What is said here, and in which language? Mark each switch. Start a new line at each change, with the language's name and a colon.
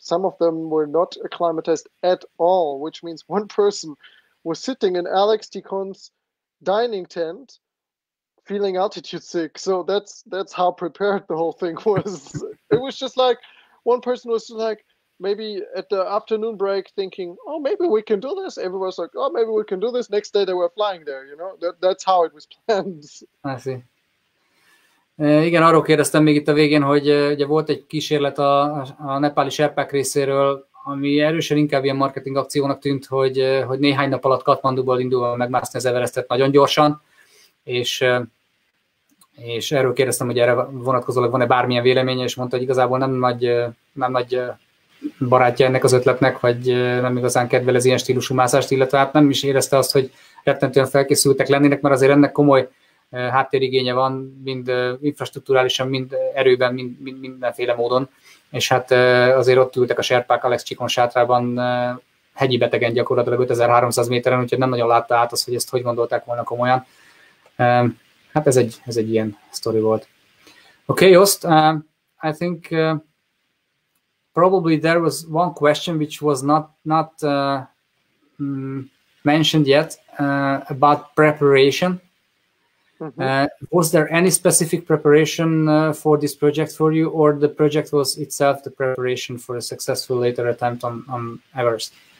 English: Some of them were not acclimatized at all, which means one person was sitting in Alex Ticon's dining tent feeling altitude sick. So that's how prepared the whole thing was. It was just like one person was like maybe at the afternoon break thinking, oh, maybe we can do this. Everyone was like, oh, maybe we can do this. Next day they were flying there, you know. That's how it was planned. I see.
Hungarian: Igen, arról kérdeztem még itt a végén, hogy ugye volt egy kísérlet a nepáli serpák részéről, ami erősen inkább ilyen marketing akciónak tűnt, hogy néhány nap alatt Katmanduból indulva megmászni az Everestet nagyon gyorsan, és és erről kérdeztem, hogy erre vonatkozólag van-e bármilyen véleménye, és mondta, hogy igazából nem nagy barátja ennek az ötletnek, vagy nem igazán kedvel az ilyen stílusú mászást, illetve hát nem is érezte azt, hogy rettentően felkészültek lennének, mert azért ennek komoly háttérigénye van, mind infrastrukturálisan, mind erőben, mind mindenféle módon, és hát azért ott ültek a serpák Alex Csikon sátrában hegyi betegen gyakorlatilag 5300 méteren, úgyhogy nem nagyon látta át azt, hogy ezt hogy gondolták volna komolyan. Hát ez egy ilyen sztori volt.
English: Okay, Jost, I think probably there was one question which was not mentioned yet about preparation. Was there any specific preparation for this project for you, or the project was itself the preparation for a successful later attempt on Everest?